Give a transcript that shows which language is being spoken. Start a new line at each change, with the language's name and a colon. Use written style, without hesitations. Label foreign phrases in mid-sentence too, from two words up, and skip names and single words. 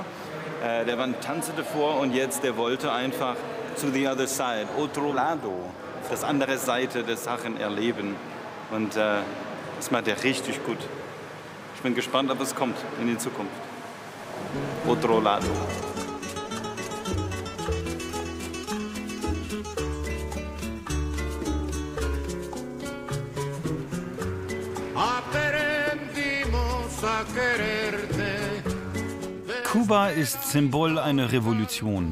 German: Der war ein Tanzer davor und jetzt, der wollte einfach
English: to the other side,
Spanish: otro lado,
German: das andere Seite der Sachen erleben. Und das macht er richtig gut. Ich bin gespannt, ob es kommt in die Zukunft.
Spanish: Otro lado.
German: Kuba ist Symbol einer Revolution.